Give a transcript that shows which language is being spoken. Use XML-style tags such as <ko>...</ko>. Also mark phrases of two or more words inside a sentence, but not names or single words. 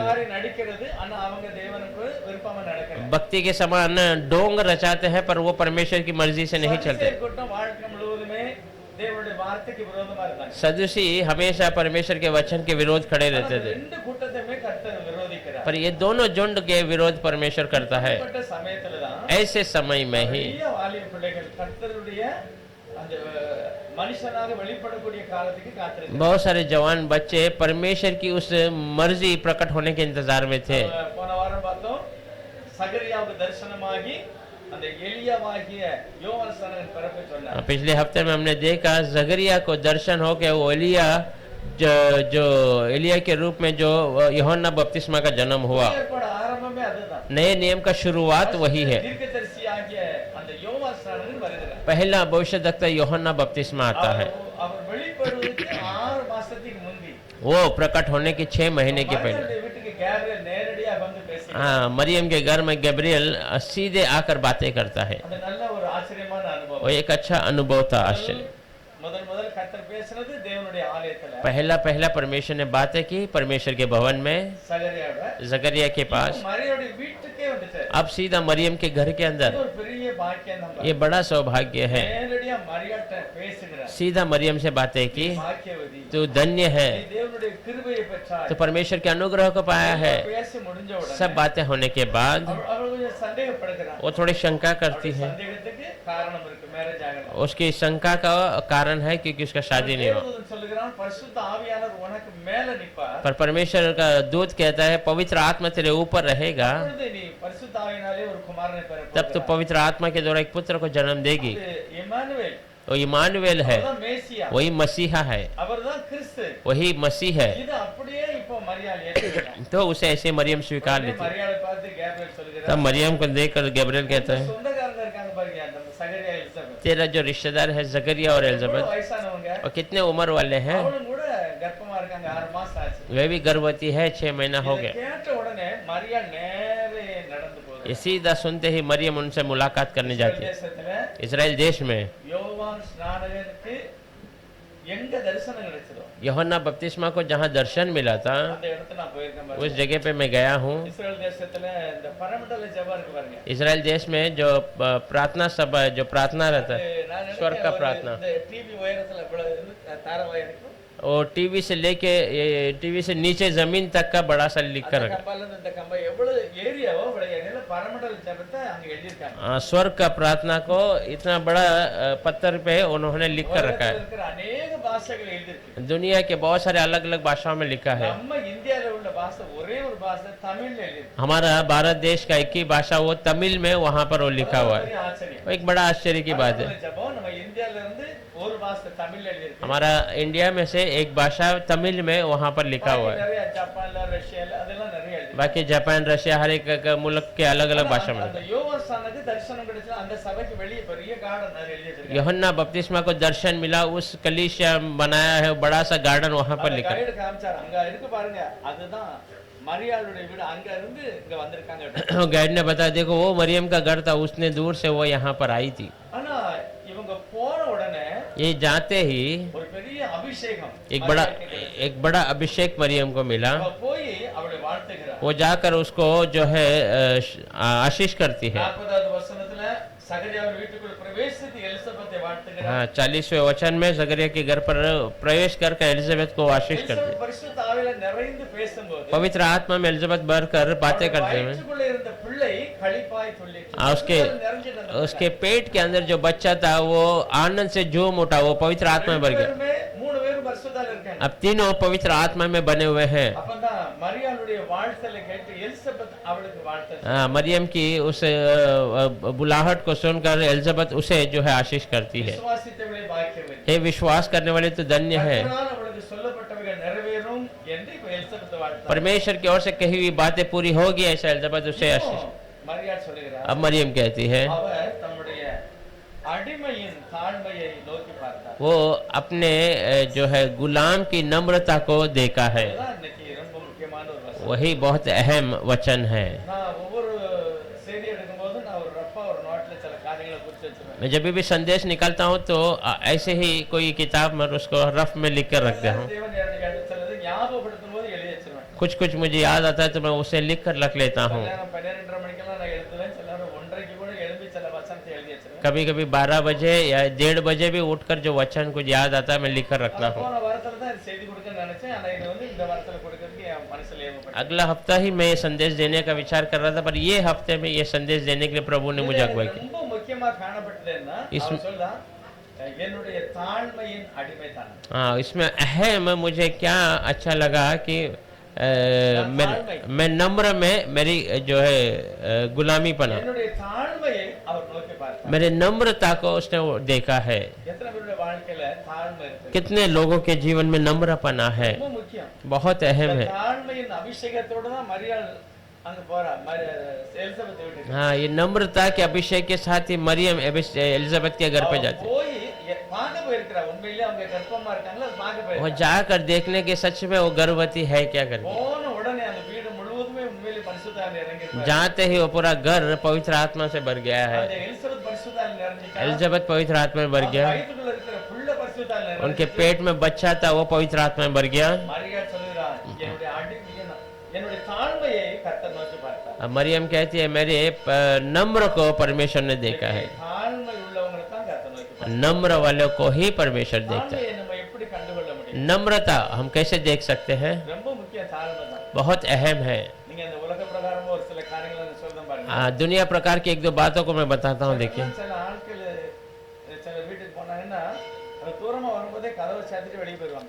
<ta>மாதிரி நடிக்கிறது, ஆனா அவங்க தேவனுக்கு விருப்பமா நடக்கல.</ta> <hi>भक्ति के समान डोंग रचाते हैं पर वो परमेश्वर की मर्जी से नहीं चलते।</hi> <ta>பரிசேயர் கூட்டம் வாழ்க்கை முழுவதுமே தேவனுடைய வார்த்தைக்கு விரோதமா இருந்தாங்க.</ta> <hi>सदुसी हमेशा परमेश्वर के वचन के विरोध खड़े रहते थे,</hi> <ta>ரெண்டு கூட்டத்தையுமே கர்த்தர் விரோதிக்கிறார்.</ta> <hi>पर ये दोनों झुंड के विरोध परमेश्वर करता है।</hi> <ta>அப்படிப்பட்ட சமயத்துல தான்</ta> <hi>ऐसे समय में ही</hi> <ta>நிறைய வாலிப பிள்ளைகள் கர்த்தருடைய அந்த மனுஷனாக வெளிப்படக்கூடிய காலத்துக்கு காத்திருக்கிறாங்க.</ta> <hi>बहुत सारे जवान बच्चे परमेश्वर की उस मर्जी प्रकट होने के इंतजार में थे।</hi> <ta>போன வாரம் பார்த்தோம், சகரியாவுக்கு தரிசனமாகி அந்த எலியாவாகிய யோவான் பிறப்பை சொன்னார்.</ta> <hi>पिछले हफ्ते में हमने देखा जगरिया को दर्शन हो के वो जो एलिया के रूप में जो यूहन्ना बपतिस्मा का जन्म हुआ।</hi> <ta>ஏற்பாடு ஆரம்பமே அதுதான்.</ta> <hi>नए नियम का शुरुआत वही है।</hi> <ta>தீர்க்கதரிசியாகிய அந்த யோவான் வருகிறார்.</ta> <hi>पहला भविष्यवक्ता यूहन्ना बपतिस्मा आता है।</hi> <ta>அவர் வெளிப்படுவதற்கு 6 மாசத்துக்கு முந்தி</ta> <hi>वो प्रकट होने के 6 महीने के पहले,</hi> <ta>மரியாளுடைய வீட்டுக்கு கேப்ரியல் நேரடியா வந்து பேசி,</ta> <hi>हाँ मरियम के घर में गैब्रियल सीधे आकर बातें करता है।</hi> <ta>அது நல்ல ஒரு ஆச்சரியமான अनुभव.</ta> <hi>वो एक अच्छा अनुभव था, आश्चर्य।</hi> <ta>முதல் கர்த்தர் பேசினது தேவனுடைய ஆலயத்துல,</ta> <hi>पहला परमेश्वर ने बातें की परमेश्वर के भवन में,</hi> <ta>சகரியாவோட.</ta> <hi>जकरिया के पास।</hi> <ta>மரியாளுடைய வீட்டுக்கே வந்துட்டார்.</ta> <hi>अब सीधा मरियम के घर के अंदर।</hi> <ta>இது ஒரு பெரிய பாக்கியம் தான்.</ta> <hi>ये बड़ा सौभाग्य है।</hi> <ta>நேரடியா மரியாட்ட பேசுகிறார்.</ta> <hi>सीधा मरियम से बातें की,</hi> <ta>பாக்கியவதி,</ta> <hi>तो धन्य है,</hi> <ta>நீ தேவனுடைய கிருபையை பெற்றாய்.</ta> <hi>तो परमेश्वर के अनुग्रह को पाया है।</hi> <ta>பேசி முடிஞ்ச உடனே</ta> <hi>सब बातें होने के बाद</hi> <ta>அவர் கொஞ்சம் சந்தேகப்படுகிறார்.</ta> <hi>वो थोड़ी शंका करती है।</hi> <ta>சந்தேகத்துக்கு காரணம் இருக்கு. மேல மேரேஜ் ஆகல.</ta> <hi>उसकी शंका का कारण है क्योंकि उसका शादी नहीं हुआ।</hi> <ta>தேவதூதன் சொல்லுகிறான் பரிசுத்த ஆவியானவர் உனக்கு மேல நிப்பார்.</ta> <hi>पर परमेश्वर का दूत कहता है पवित्र आत्मा तेरे ऊपर रहेगा,</hi> <ta>அப்பொழுது நீ பரிசுத்த ஆவியினாலே ஒரு குமாரனை பெற</ta> <hi>तब तो</hi> <ta>போகிறாய்.</ta> <hi>पवित्र आत्मा के द्वारा एक पुत्र को जन्म देगी।</hi> <ta>இது இம்மானுவேல்,</ta> <hi>वो इमानुएल है,</hi> <ta>அவர்தான் மேசியா,</ta> <hi>वही मसीहा है,</hi> <ta>அவர்தான் கிறிஸ்து.</ta> <hi>वही मसीह है।</hi> <ta>இது அப்படியே இப்போ மரியாள் ஏற்றுக்கிறார்.</ta> <hi>तो उसे ऐसे मरियम स्वीकार लेती है।</hi> <ta>மரியாளை பார்த்து கேப்ரியல் சொல்லுகிறார்,</ta> <hi>तब मरियम को देखकर गैब्रिएल कहता है</hi> <ta>சொந்தக்காரங்க இருக்காங்க பாருங்க, அந்த சகரியா எலிசபெத்,</ta> <hi>तेरा जो रिश्तेदार है जकरिया और</hi> <ta>எவ்வளவு</ta> <hi>एलिजाबेथ,</hi> <ta>வயசானவங்க,</ta> <hi>और कितने उम्र वाले हैं,</hi> <ta>அவளும் கூட கர்ப்பமா இருக்காங்க, 6 மாசம் ஆச்சு.</ta> <hi>वे भी गर्भवती है, 6 महीना हो</hi> <ta>இதை</ta> <hi>गया।</hi> <ta>கேட்ட உடனே மரியாள் நேரே நடந்து போகுது.</ta> <hi>ये सीधा सुनते ही मरियम उनसे मुलाकात करने जाती है।</hi> <ta>தேசத்துல</ta> <hi>इसराइल देश में</hi> <ta>யோவான் ஸ்நானகனுக்கு எங்க தரிசனம் கிடைச்சதோ</ta> <hi>यूहन्ना बपतिस्मा को जहाँ दर्शन मिला था,</hi> <ta>அந்த இடத்துல நான் போயிருக்கேன்</ta> <hi>उस</hi> <ta>பாருங்க.</ta> <hi>जगह पे मैं गया हूँ।</hi> <ta>இஸ்ரேல் தேசத்துல இந்த பரமண்டல ஜெபம் இருக்கு பாருங்க.</ta> <hi>इसराइल देश में जो प्रार्थना सभा है, जो प्रार्थना रहता है,</hi> <ta>நான்</ta> <hi>स्वर्ग का</hi> <ta>நினைக்கிறேன்</ta> <hi>प्रार्थना,</hi> <ta>இந்த டிவி உயரத்துல இவ்வளவு தாரவாய் இருக்கும்.</ta> <hi>और टीवी से लेके टीवी से नीचे जमीन तक का बड़ा सा लिख कर</hi> <ta>அந்த</ta> <hi>रखा।</hi> <ta>கம்பால இருந்து இந்த கம்பா எவ்வளவு ஏரியாவோ அவ்வளவு ஏரியால பரமண்டல ஜெபத்தை அங்க எழுதிருக்காங்க.</ta> <hi>स्वर्ग का प्रार्थना को इतना बड़ा पत्थर पे उन्होंने लिख कर रखा</hi> <ta>உலகத்துல</ta> <hi>है।</hi> <ta>இருக்கிற अनेक பாஷைகள் எழுதிருக்கு.</ta> <hi>दुनिया के बहुत सारे अलग अलग भाषाओं में लिखा है।</hi> <ta>நம்ம இந்தியால உள்ள பாஷை ஒரே ஒரு பாஷை தமிழ்ல எழுதிருக்கு.</ta> <hi>हमारा भारत देश का एक ही भाषा वो तमिल में वहाँ पर वो लिखा हुआ है।</hi> <ta>பெரிய ஆச்சரியம்.</ta> <hi>वो एक बड़ा आश्चर्य की बात है।</hi> <ta>பரமண்டல ஜெபம் நம்ம இந்தியால இருந்து ஒரு பாஷை தமிழ்ல எழுதிருக்கு.</ta> <hi>हमारा इंडिया में से एक भाषा तमिल में वहाँ पर लिखा हुआ है।</hi> <ta>நிறைய ஜப்பான்ல ரஷ்யால அதெல்லாம் நிறைய எழுதிருக்கு.</ta> <hi>बाकी जापान रशिया हर एक मुल्क के अलग अलग भाषा में।</hi> <ta>அந்த யோவான் ஸ்நானனுக்கு தரிசனம் கிடைச்சா அந்த சபைக்கு வெளியே பெரிய கார்டன் அது எழுதி வச்சிருக்காங்க.</ta> <hi>यूहन्ना बपतिस्मा को दर्शन मिला, उस कलीसिया बनाया है, बड़ा सा गार्डन वहाँ पर लिखा है।</hi> <ta>கைடு காமிச்சார், அங்க இருக்கு பாருங்க, அதுதான் மரியாளுடைய வீடு. அங்க இருந்து இங்க வந்திருக்காங்க.</ta> <hi>गाइड ने बताया देखो वो मरियम का घर था, उसने दूर से वो यहाँ पर आई थी।</hi> <ta>ஆனா இவங்க போன உடனே</ta> <hi>ये जाते ही</hi> <ta>ஒரு பெரிய அபிஷேகம்,</ta> <hi>एक बड़ा अभिषेक मरियम को मिला।</hi> <ta>அவ போய் அவளை வாழ்த்துகிறார்.</ta> <hi>वो जाकर उसको जो है आशीष करती है।</hi> <ta>40வது வசனத்துல சகரியாவின் வீட்டுக்குள் பிரவேசித்து எலிசபெத்தை வாழ்த்துகிறார்.</ta> <hi>हाँ, 40वें वचन में जकरिया के घर पर प्रवेश करके एलिजाबेथ को आशीष करती</hi> <ta>எலிசபெத்</ta> <hi>है।</hi> <ta>பரிசுத்த ஆவியில நிறைந்து பேசும்போது</ta> <hi>पवित्र आत्मा में एलिजाबेथ भरकर बातें करते हुए</hi> <ta>வயிற்றுக்குள்ள இருந்த பிள்ளை களிப்பாய் துள்ளிற்று.</ta> <hi>उसके उसके पेट के अंदर जो बच्चा था वो आनंद से झूम उठा, वो पवित्र आत्मा में भर गया।</hi> <ta>மூணு பேரும் பரிசுத்தால இருக்காங்க.</ta> <hi>अब तीनों पवित्र आत्मा में बने हुए हैं।</hi> <ta>அப்பதான் மரியாளுடைய வாழ்த்தலை கேட்டு எலிசபெத் அவளுக்கு வாழ்த்து.</ta> <hi>हाँ, मरियम की उस बुलाहट को सुनकर एलिजाबेथ उसे जो है आशीष करती है।</hi> <ta>விசுவாசித்தவளே பாக்கியவதி.</ta> <hi>हे विश्वास करने वाले तो धन्य है,</hi> <ta>கர்த்தரால் அவளுக்கு சொல்லப்பட்டவைகள் நிறைவேறும் என்று இப்ப எலிசபெத் வாழ்த்தார்.</ta> <hi>परमेश्वर की ओर से कही हुई बातें पूरी होगी, ऐसा एलिजाबेथ उसे आशीष।</hi> <ta>மரியாள் சொல்லுகிறார்,</ta> <hi>अब मरियम कहती है</hi> <ta>அவர் தம்முடைய அடிமையின் தாழ்மையை நோக்கி பார்த்தார்.</ta> <hi>वो अपने जो है गुलाम की नम्रता को देखा है।</hi> <ta>அதுதான் இன்னைக்கு ரொம்ப முக்கியமான ஒரு வசனம்.</ta> <hi>वही बहुत अहम वचन है।</hi> <ta>நான் ஒவ்வொரு செய்தி எடுக்கும்போது நான் ஒரு ரஃபா ஒரு நோட்ல சில காரியங்களை குறிச்சு வச்சிருவேன்.</ta> <hi>मैं जब भी संदेश निकालता हूँ तो ऐसे ही कोई किताब में उसको रफ में लिख कर रखता हूँ।</hi> <ta>தேவன் எனக்கு எடுத்தது ஞாபகப்படுத்தும் போது எழுதி வச்சிருவேன்.</ta> <hi>कुछ कुछ मुझे याद आता है तो मैं उसे लिख कर रख लेता हूँ।</hi> <ta>நேரம் 12:30 மணிக்கெல்லாம் நான் எழுதுவேன். சில நேரம் 1:30க்கு கூட எழும்பி சில வசனத்தை எழுதி வச்சிருவேன்.</ta> <hi>कभी कभी 12 बजे या 1:30 बजे भी उठकर जो वचन कुछ याद आता है मैं लिख कर रखता हूँ।</hi> <ta>போன வாரத்துல தான் இது செய்தி கொடுக்கணும்னு நினைச்சேன். ஆனா இது வந்து இந்த வாரத்துல கொடுக்கறதுக்கு என் மனசுல ஏவப்பட்டது.</ta> <hi>अगला हफ्ता ही मैं ये संदेश देने का विचार कर रहा था, पर ये हफ्ते में ये संदेश देने के लिए प्रभु ने मुझे अगुवाई की।</hi> <ta>ரொம்ப मुख्यமா காணப்பட்டதுன்னா அவர் சொல்றா என்னுடைய தாழ்மையின் அடிமைதான்.</ta> <hi>हाँ, इसमें अहम मुझे क्या अच्छा लगा कि मैं नम्र में मेरी जो है गुलामी पना,</hi> <ta>என்னுடைய தாழ்மையை அவர் நோக்கி பார்த்தார்.</ta> <hi>मेरे नम्रता को उसने वो देखा है।</hi> <ta>எத்தனை பேருடைய வாழ்க்கையில தாழ்மை இருக்கு?</ta> <hi>कितने लोगों के जीवन में नम्रपना है,</hi> <ta>ரொம்ப முக்கியம்.</ta> <hi>बहुत अहम</hi> <ta>இந்த</ta> <hi>है।</hi> <ta>தாழ்மையின் அபிஷேகத்தோட தான் மரியாள் அங்க போறா. எலிசபெத் வீட்டுக்கு</ta> <hi>हाँ, ये नम्रता के अभिषेक के साथ ही मरियम एलिजाबेथ के घर पे जाती है।</hi> <ta>போய் பார்க்க போயிருக்கிறா. உண்மையிலேயே அவங்க கர்ப்பமா இருக்காங்களா அது பார்க்க</ta> <hi>वो</hi> <ta>போயிருக்கா.</ta> <hi>जाकर देखने के सच में वो गर्भवती है क्या करके।</hi> <ta>போன உடனே அந்த வீடு முழுவதுமே உண்மையிலேயே பரிசுத்த ஆவி இறங்கிருக்காரு.</ta> <hi>जाते ही वो पूरा घर पवित्र आत्मा से भर गया है।</hi> <ta>அந்த எலிசபெத் பரிசுத்த ஆவி நிறைஞ்சிட்டா.</ta> <hi>एलिजाबेथ पवित्र आत्मा में भर गया,</hi> <ta>வயிற்றுக்குள்ள இருக்கிற புள்ள பரிசுத்த ஆவி நிறைஞ்சிட்டா.</ta> <hi>उनके पेट में बच्चा था वो पवित्र आत्मा में भर गया।</hi> <ta>மரியாள் சொல்லுறா, என்னுடைய தாழ்மையை கர்த்தர் நோக்கி பார்த்தார்.</ta> <hi>अब मरियम कहती है मेरे नम्र को परमेश्वर ने देखा है।</hi> <ta>தாழ்மை உள்ளவங்களை தான் கர்த்தர் நோக்கி பார்த்தார்.</ta> <hi>नम्र वालों को ही परमेश्वर देखता है।</hi> <ta>தாழ்மையை நம்ம எப்படி கண்டுகொள்ள முடியும்?</ta> <hi>नम्रता हम कैसे देख सकते हैं?</hi> <ta>ரொம்ப முக்கியம் தாழ்மை தான்.</ta> <hi>बहुत अहम है।</hi> <ta>நீங்க இந்த உலக பிரகாரமா ஒரு சில காரியங்களை சொல்றேன் பாருங்க.</ta> <hi>दुनिया प्रकार की एक दो बातों को मैं बताता हूँ। देखिए,</hi> <ta>சில ஆட்கள் சில வீட்டுக்கு போனாங்கன்னா அந்த தூரமா வரும்போதே கதவை சாத்திட்டு வெளியே போயிருவாங்க.</ta>